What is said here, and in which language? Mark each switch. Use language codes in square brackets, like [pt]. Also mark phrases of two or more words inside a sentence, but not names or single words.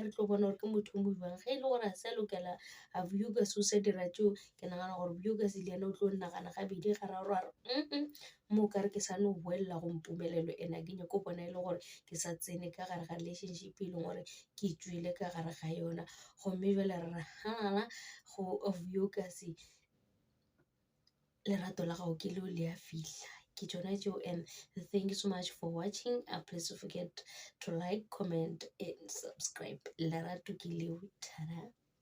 [nso] re tlo bona gore ke motho mo jwang ge e le gore a se lokela a Vuyogazing o sa dira tšeo ke nagana gore Vuyogazing le yena o tlo nagana gabedi gararo a re mo ka re ke sa no boelela go mpumelelo ena ke nyako bona e le gore ke sa tsene ka gare ga relationship e leng gore ke tswile ka gare ga yona gomme jale re ganana go Vuyogazing lerato la gago ke leo le a fihla ke tšona tšeo. [en] And thank you so much for watching. Please don't forget to like, comment and subscribe. [nso] Lerato ke leo, tada.